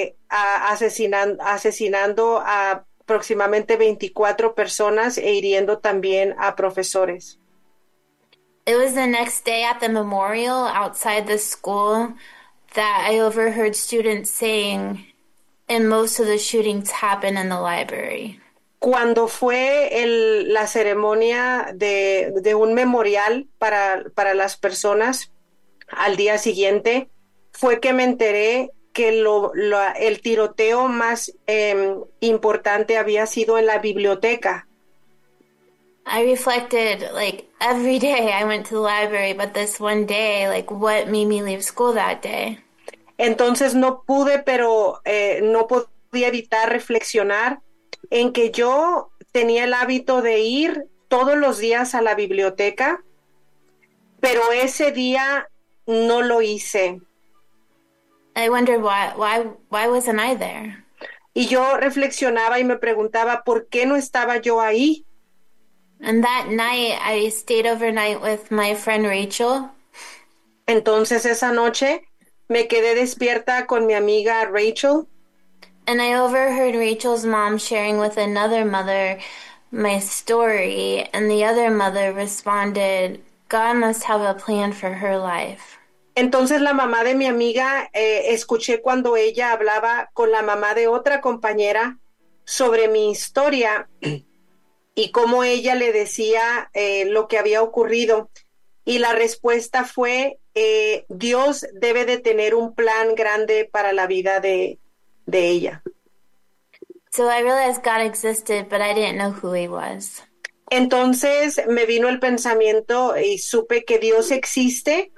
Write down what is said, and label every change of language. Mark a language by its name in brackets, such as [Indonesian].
[Spanish] Asesinando a aproximadamente 24 personas e hiriendo también a profesores. [English] It was the next day at the memorial outside the school that I overheard students saying, and most of the shootings happen in the library. [Spanish] Cuando fue la ceremonia de un memorial para las personas al día siguiente, fue que me enteré que el tiroteo más importante había sido en la biblioteca. [English] I reflected, like, every day I went to the library, but this one day, like, what made me leave school that day? [Spanish] Entonces no pude, pero no podía evitar reflexionar en que yo tenía el hábito de ir todos los días a la biblioteca, pero ese día no lo hice. [English] I wonder why wasn't I there? [Spanish] Y yo reflexionaba y me preguntaba, ¿por qué no estaba yo ahí? [English] And that night I stayed overnight with my friend Rachel. [Spanish] Entonces esa noche me quedé despierta con mi amiga Rachel. [English] And I overheard Rachel's mom sharing with another mother my story, and the other mother responded, God must have a plan for her life. [Spanish] Entonces la mamá de mi amiga, escuché cuando ella hablaba con la mamá de otra compañera sobre mi historia y cómo ella le decía lo que había ocurrido. Y la respuesta fue, Dios debe de tener un plan grande para la vida de ella. [English] So I realized God existed, but I didn't know who he was. [Spanish] Entonces me vino el pensamiento y supe que Dios existe.